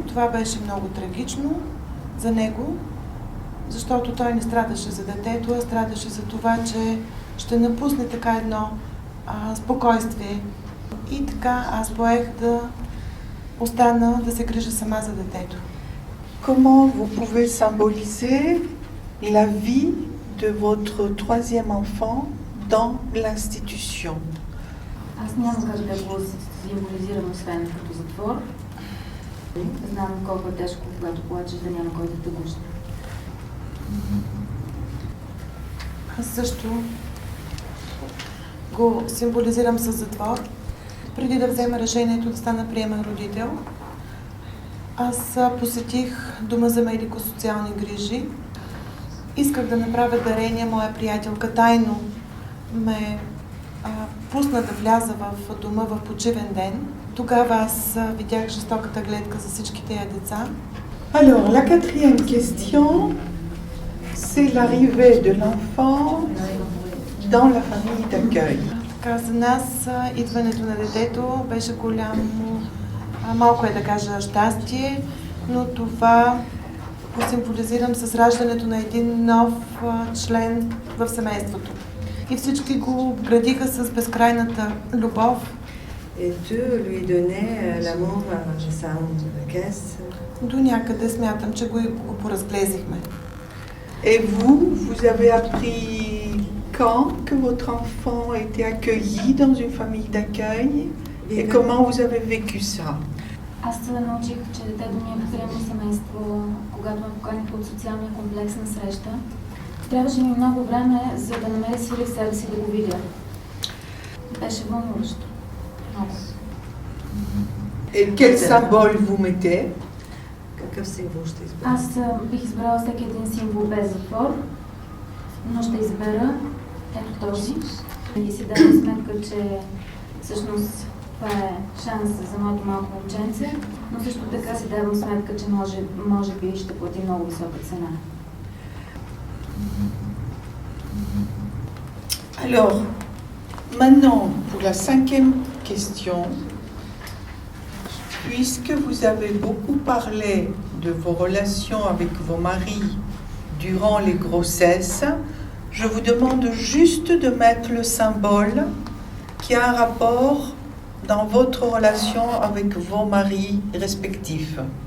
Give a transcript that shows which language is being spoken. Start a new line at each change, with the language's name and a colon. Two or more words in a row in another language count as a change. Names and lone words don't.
Bulgarian: Това беше много трагично за него, защото той не страдаше за детето, а страдаше за това, че ще напусне така едно спокойствие. И така аз поех да остана да се грижа сама за детето.
French: Comment vous pouvez symboliser la vie de votre troisième enfant dans l'institution?
Bulgarian: Аз няма как да го символизирам, освен като затвор. Знам колко е тежко, когато плачеш, да няма кой да те гушне. Аз също го символизирам с затвор. Преди да взема решението да стана приемен родител, аз посетих Дома за медико-социални грижи. Исках да направя дарение. Моя приятелка тайно ме пусна да вляза в дома в почивен ден. Тогава аз видях жестоката гледка за всички тези деца.
French: Alors, la quatrième question, c'est l'arrivée de l'enfant dans la famille d'accueil.
Bulgarian: Така, за нас идването на детето беше голямо, малко е да кажа щастие, но това го символизирам с раждането на един нов член в семейството. И всички го градиха с безкрайната любов.
French: Et Dieu lui donnait l'amour de sa caisse.
Bulgarian: До някъде смятам, че го поразглезихме.
French: Et vous, vous avez appris quand que votre enfant était accueilli dans une famille d'accueil et comment vous avez vécu ça?
Bulgarian: Аз се научих, че детето ми е в приемно семейство, когато ме поканиха от социалния комплекс на среща. Трябваше ми много време, за да намеря сили в себе си да го видя. Беше вълнуващо. Много.
French: Et quel symbole vous mettez?
Bulgarian: Какъв символ ще изберете? Аз бих избрала всеки един символ без затвор, но ще избера ето този. И си давам сметка, че всъщност това е шанс за моето малко момченце, но също така си давам сметка, че може би ще плати много висока цена.
French: Alors, maintenant, pour la cinquième question, puisque vous avez beaucoup parlé de vos relations avec vos maris durant les grossesses, je vous demande juste de mettre le symbole qui a un rapport dans votre relation avec vos maris respectifs.